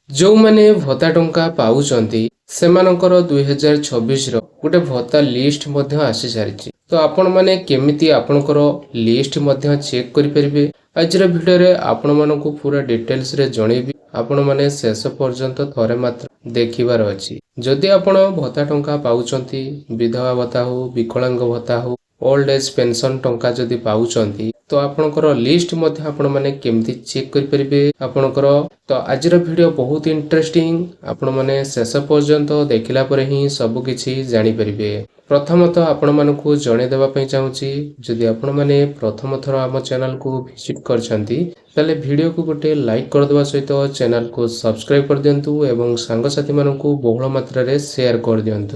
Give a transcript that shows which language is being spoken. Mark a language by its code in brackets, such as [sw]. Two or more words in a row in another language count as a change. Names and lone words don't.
[or] ଯୋ ମାନେ ଭତ୍ତା ଟଙ୍କା ପାଉଛନ୍ତି ସେମାନଙ୍କର 2026 ର ଗୋଟେ ଭତ୍ତା ଲିଷ୍ଟ ମଧ୍ୟ ଆସି ସାରିଛି। ତ ଆପଣ ମାନେ କେମିତି ଆପଣଙ୍କର ଲିଷ୍ଟ ମଧ୍ୟ ଚେକ କରି ପାରିବେ ଆଜିର ଭିଡିଓ ରେ ଆପଣ ମାନଙ୍କୁ ପୂରା ଡିଟେଲ୍ସ ରେ ଜଣେଇବି। ଆପଣ ମାନେ ଶେଷ ପର୍ଯ୍ୟନ୍ତ ଥରେ ମାତ୍ର ଦେଖିବାର ଅଛି। ଯଦି ଆପଣ ଭତ୍ତା ଟଙ୍କା ପାଉଛନ୍ତି ବିଧବା ଭତ୍ତା ହୋ ବିକଳାଙ୍ଗ ଭତ୍ତା ହୋ [en] old age pension [or] ଟଙ୍କା ଯଦି ପାଉଛନ୍ତି ତ ଆପଣଙ୍କର ଲିଷ୍ଟ ମଧ୍ୟ ଆପଣ ମାନେ କେମିତି ଚେକ କରି ପାରିବେ ଆପଣଙ୍କର। ତ ଆଜି ଭିଡିଓ ବହୁତ ଇଣ୍ଟରେଷ୍ଟିଂ ଆପଣ ମାନେ ଶେଷ ପର୍ଯ୍ୟନ୍ତ ଦେଖିଲା ପରେ ହିଁ ସବୁ କିଛି ଜାଣି ପାରିବେ। ପ୍ରଥମତଃ ଆପଣ ମାନଙ୍କୁ ଜଣେଇ ଦେବା ପାଇଁ ଚାହୁଁଛି ଯଦି ଆପଣ ମାନେ ପ୍ରଥମ ଥର ଆମ ଚ୍ୟାନେଲ କୁ ଭିଜିଟ କରୁଛନ୍ତି ତେବେ ଭିଡିଓ କୁ ଗୋଟେ ଲାଇକ କରି ଦେବା ସହିତ ଚ୍ୟାନେଲ କୁ ସବସ୍କ୍ରାଇବ କରି ଦିଅନ୍ତୁ ଏବଂ ସାଙ୍ଗ ସାଥୀ ମାନଙ୍କୁ ବହୁଳ ମାତ୍ରା ରେ ଶେୟାର କରି ଦିଅନ୍ତୁ।